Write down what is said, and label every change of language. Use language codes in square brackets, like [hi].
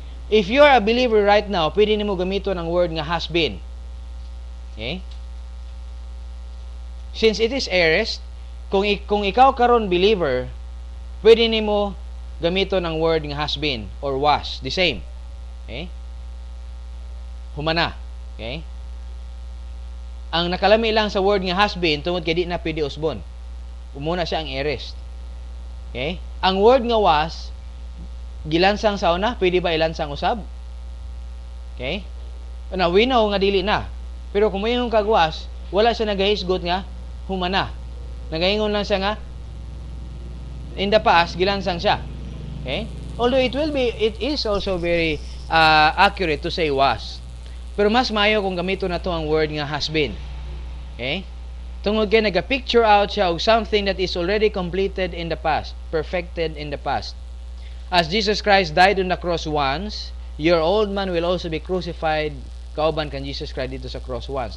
[en] If you are a believer right now, [ceb] pwede nimo gamiton ang word nga [en] has been. Okay? Since it is aorist, [ceb] kung ikaw karon believer, pwede nimo gamiton ang word nga [en] has been or was, the same. Okay? [ceb] Humana. [en] Okay? [ceb] Ang nakalami lang sa word nga has been tungod kay di na pwede usbon. Umuna siya ang aorist. Okay? Ang word nga was, gilansang sa una, pwede ba ilansang usab? Okay? [en] Now, we know [ceb] nga dili na. Pero kung mayroong kagwas, wala siya nagahisgot nga humana. Nagaingon lang siya nga [en] in the past, [ceb] gilansang siya. [en] Okay? Although it is also very accurate to say was. [ceb] Pero mas maayo kung gamito na to ang word nga has been. Okay? Tungod kay naga-picture out siya og [en] something that is already completed in the past, perfected in the past. As Jesus Christ died on the cross once, your old man will also be crucified [ceb] kauban kan Jesus Christ dito sa [en] cross once.